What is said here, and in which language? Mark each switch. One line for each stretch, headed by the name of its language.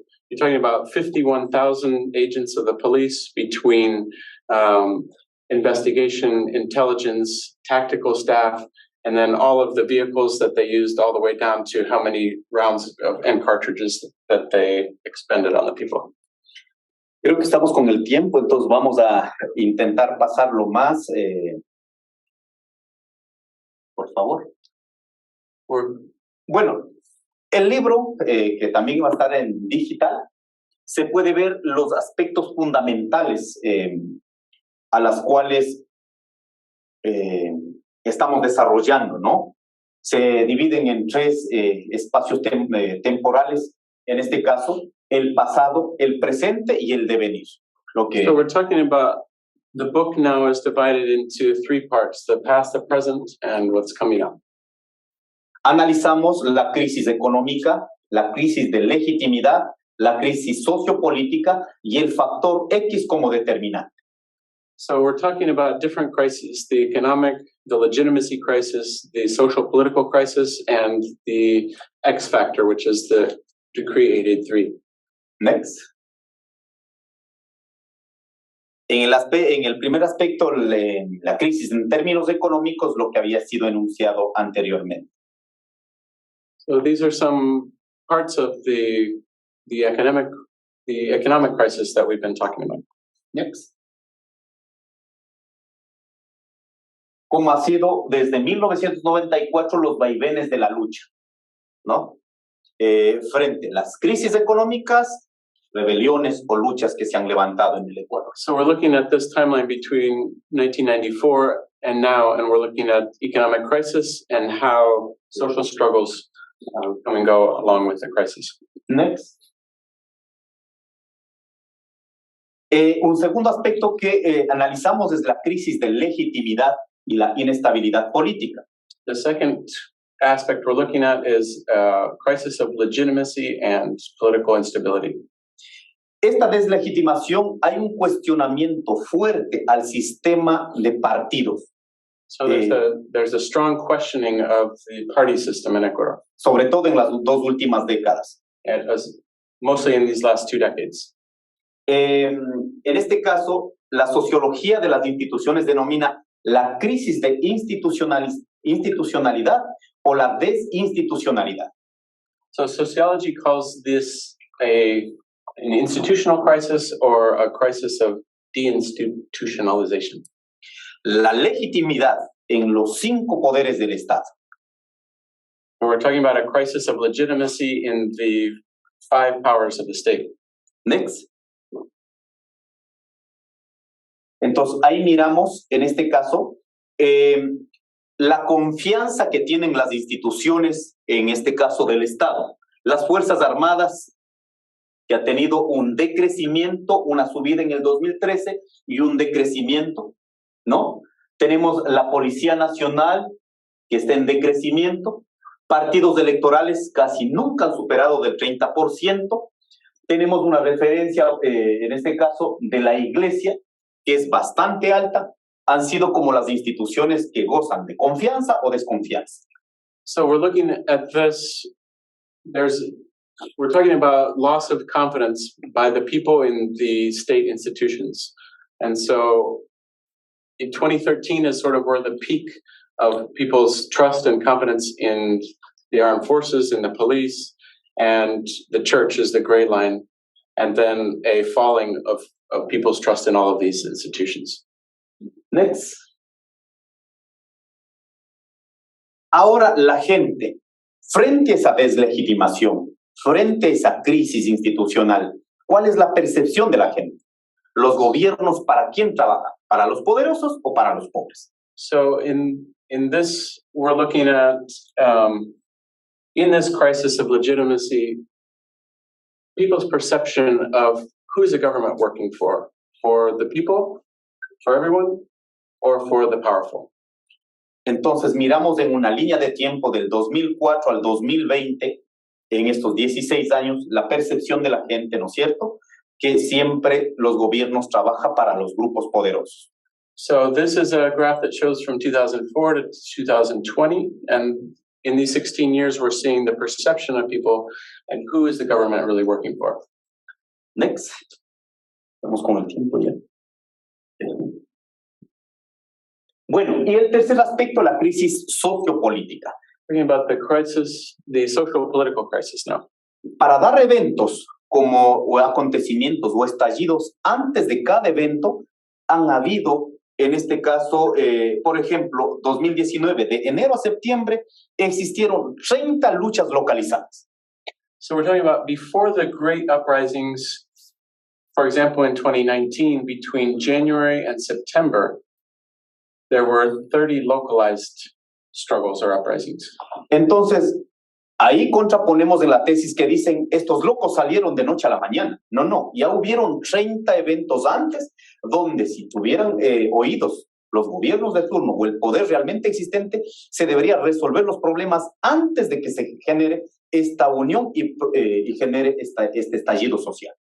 English: You're talking about 51,000 agents of the police between investigation, intelligence, tactical staff, and then all of the vehicles that they used, all the way down to how many rounds and cartridges that they expended on the people.
Spanish: Creo que estamos con el tiempo, entonces vamos a intentar pasarlo más. Por favor. Bueno, el libro, que también va a estar en digital, se puede ver los aspectos fundamentales a las cuales estamos desarrollando, ¿no? Se dividen en 3 espacios temporales, en este caso, el pasado, el presente y el devenir.
English: So we're talking about, the book now is divided into 3 parts, the past, the present, and what's coming up.
Spanish: Analizamos la crisis económica, la crisis de legitimidad, la crisis sociopolítica y el factor X como determinante.
English: So we're talking about different crises, the economic, the legitimacy crisis, the social political crisis, and the X factor, which is the Decree 883. Next.
Spanish: En el primer aspecto, la crisis en términos económicos, lo que había sido enunciado anteriormente.
English: So these are some parts of the economic crisis that we've been talking about. Next.
Spanish: como ha sido desde 1994 los vaivenes de la lucha, ¿no? Frente a las crisis económicas, rebeliones o luchas que se han levantado en el Ecuador.
English: So we're looking at this timeline between 1994 and now, and we're looking at economic crisis and how social struggles come and go along with the crisis. Next.
Spanish: Un segundo aspecto que analizamos es la crisis de legitimidad y la inestabilidad política.
English: The second aspect we're looking at is crisis of legitimacy and political instability.
Spanish: Esta deslegitimación, hay un cuestionamiento fuerte al sistema de partidos.
English: So there's a strong questioning of the party system in Ecuador,
Spanish: sobre todo en las dos últimas décadas.
English: mostly in these last 2 decades.
Spanish: En este caso, la sociología de las instituciones denomina la crisis de institucionalidad o la desinstitucionalidad.
English: So sociology calls this an institutional crisis or a crisis of deinstitutionalization.
Spanish: La legitimidad en los 5 poderes del Estado.
English: We're talking about a crisis of legitimacy in the 5 powers of the state. Next.
Spanish: Entonces, ahí miramos, en este caso, la confianza que tienen las instituciones, en este caso del Estado. Las Fuerzas Armadas, que ha tenido un decrecimiento, una subida en el 2013 y un decrecimiento, ¿no? Tenemos la Policía Nacional, que está en decrecimiento. Partidos electorales casi nunca han superado del 30%. Tenemos una referencia, en este caso, de la Iglesia, que es bastante alta. Han sido como las instituciones que gozan de confianza o desconfianza.
English: So we're looking at this, we're talking about loss of confidence by the people in the state institutions. And so in 2013 is sort of where the peak of people's trust and confidence in the armed forces, in the police, and the church is the gray line, and then a falling of people's trust in all of these institutions. Next.
Spanish: Ahora la gente, frente a esa deslegitimación, frente a esa crisis institucional, ¿cuál es la percepción de la gente? ¿Los gobiernos para quién trabajan? ¿Para los poderosos o para los pobres?
English: So in this, we're looking at, in this crisis of legitimacy, people's perception of who's the government working for the people, for everyone, or for the powerful.
Spanish: Entonces miramos en una línea de tiempo del 2004 al 2020, en estos 16 años, la percepción de la gente, ¿no es cierto?, que siempre los gobiernos trabajan para los grupos poderosos.
English: So this is a graph that shows from 2004 to 2020, and in these 16 years, we're seeing the perception of people and who is the government really working for. Next.
Spanish: Vamos con el tiempo ya. Bueno, y el tercer aspecto, la crisis sociopolítica.
English: Talking about the crisis, the social political crisis now.
Spanish: Para dar eventos como o acontecimientos o estallidos antes de cada evento, han habido, en este caso, por ejemplo, 2019, de enero a septiembre, existieron 30 luchas localizadas.
English: So we're talking about before the great uprisings, for example, in 2019, between January and September, there were 30 localized struggles or uprisings.
Spanish: Entonces, ahí contraponemos en la tesis que dicen, estos locos salieron de noche a la mañana. No, ya hubieron 30 eventos antes, donde si tuvieran oídos los gobiernos de turno o el poder realmente existente, se debería resolver los problemas antes de que se genere esta unión y genere este estallido social.